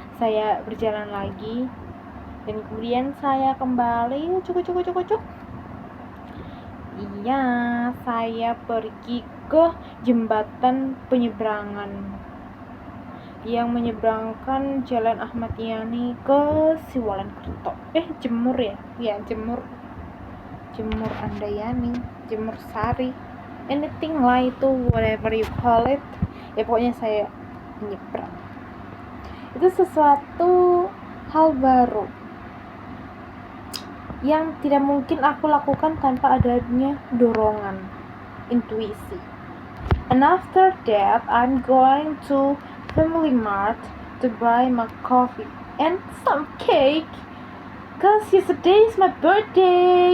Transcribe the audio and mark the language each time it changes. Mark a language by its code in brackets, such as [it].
[id] saya berjalan lagi, dan kemudian saya kembali cuk. Iya, saya pergi ke jembatan penyeberangan yang menyeberangkan Jalan Ahmad Yani ke Siwalan Kerto. Jemur ya? [en] Ya, Jemur Andayani, Jemur Sari, anything [id] lah itu, [en] whatever you call it. [id] Ya pokoknya saya menyeberang. Itu sesuatu hal baru yang tidak mungkin aku lakukan tanpa adanya dorongan, intuisi. [en] And after that, I'm going to Family Mart to buy my coffee and some cake, cause yesterday is my birthday.